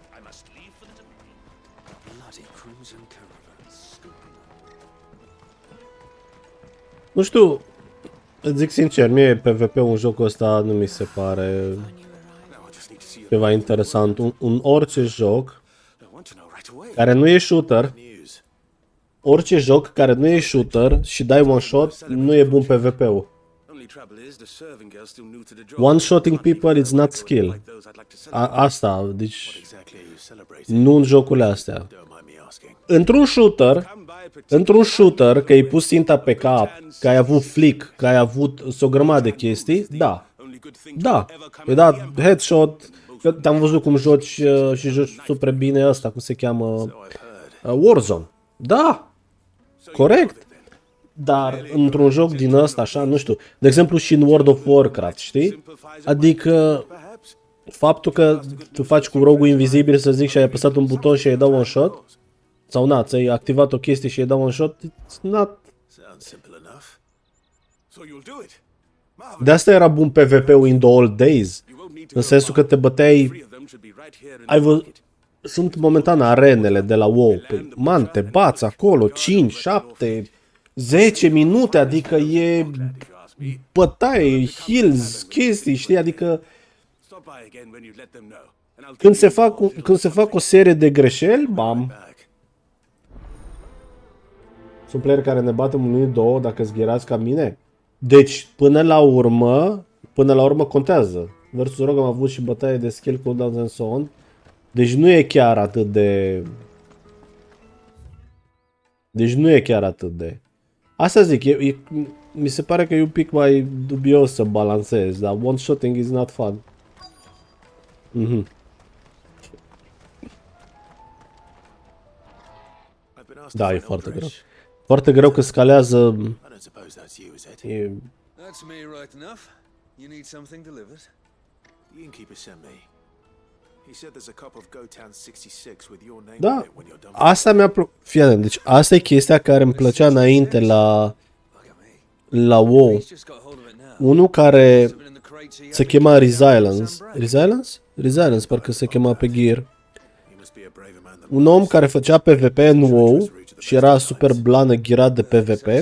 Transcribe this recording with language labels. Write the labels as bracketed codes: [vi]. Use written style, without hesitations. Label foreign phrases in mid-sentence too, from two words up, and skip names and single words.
[ro] Nu știu, îți zic sincer, mie PvP-ul în jocul ăsta nu mi se pare ceva interesant. Un orice joc care nu e shooter, orice joc care nu e shooter și dai [en] one shot, [ro] nu e bun PvP-ul. [en] One-shotting people is not skill. [ro] Asta, deci nu în jocurile astea. Într-un shooter, că ai pus ținta pe cap, că ai avut flick, că ai avut o grămadă de chestii, da. Da, i-ai dat headshot, te-am văzut cum joci și joci super bine ăsta, cum se cheamă, Warzone. Da, corect. Dar într-un joc din ăsta, așa, nu știu, de exemplu și în World of Warcraft, știi? Adică faptul că tu faci cu rogue invizibil, să zic, și ai apăsat un buton și ai dat [en] one shot, [ro] sau na, ți-ai activat o chestie și ai dat [en] one shot, it's not... [ro] De asta era bun PvP-ul [en] in the old days, [ro] în sensul că te băteai... Sunt momentan arenele de la WoW, man, te bați acolo 5, 7, 10 minute, adică e bătaie, heals, chestii, știi, adică când se fac o serie de greșeli, bam. Sunt player care ne batem un minut, două, dacă zgherați ca mine. Deci, până la urmă contează. Versus Rogue am avut și bătaie de skill [en] cooldowns and so on. [ro] Deci nu e chiar atât de... Asta zic, mi se pare că e un pic mai dubios să balancezi, dar [en] one-shotting is not fun. [ro] Da, e foarte greu. Foarte greu că scalează... [en] That's me right enough. You need something delivered? The innkeeper sent me. He said there's a cup of Gotown 66 with your name [ro] Da, [en] on it when you're done. [ro] asta mi-a plăcut. Fii atent, deci asta e chestia care îmi plăcea înainte la WoW. Unul care se chema Resilience, parcă se chema pe gear. Un om care făcea PvP în WoW și era super blană ghirat de PvP.